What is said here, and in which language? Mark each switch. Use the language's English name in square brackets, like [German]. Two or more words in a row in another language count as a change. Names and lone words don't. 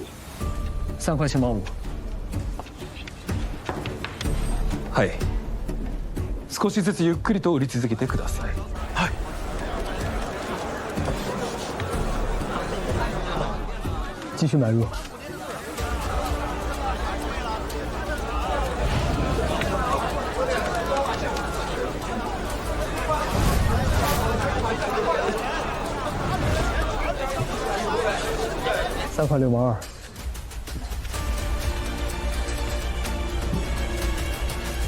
[Chinese] 3 块7毛5。 [Japanese] はい。少しずつゆっくりと売り続けてください。はい。 [Chinese] 继续买入。3块6毛2。